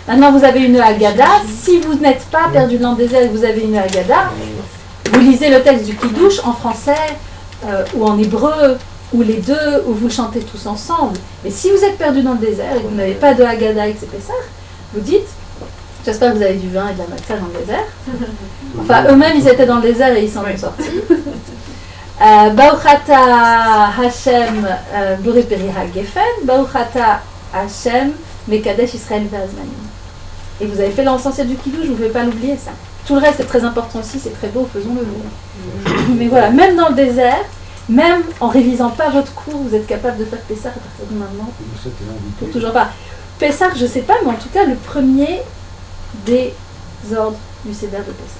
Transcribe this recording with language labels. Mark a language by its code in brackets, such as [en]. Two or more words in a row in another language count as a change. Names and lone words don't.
[fr] Maintenant, vous avez une Haggadah. Si vous n'êtes pas perdu dans le désert et que vous avez une Haggadah, vous lisez le texte du Kiddush en français ou en hébreu, ou les deux, ou vous le chantez tous ensemble. Mais si vous êtes perdu dans le désert et que vous n'avez pas de Haggadah et que c'est Pessah, vous dites, j'espère que vous avez du vin et de la matzah dans le désert. Enfin, eux-mêmes, ils étaient dans le désert et ils s'en sont sortis. [he] ברוך אתה השם בורא פרי הגפן, ברוך אתה השם מקדש ישראל והזמנים. [fr] Et vous avez fait l'essentiel du Kiddush, vous ne pouvez pas l'oublier ça. Tout le reste est très important aussi, c'est très beau, faisons-le nous. Mais voilà, même dans le désert, même en révisant pas votre cours, vous êtes capable de faire Pessah à partir de maintenant. Pour toujours pas. Pessah, je sais pas, mais en tout cas, le premier des ordres du Seder de Pessah.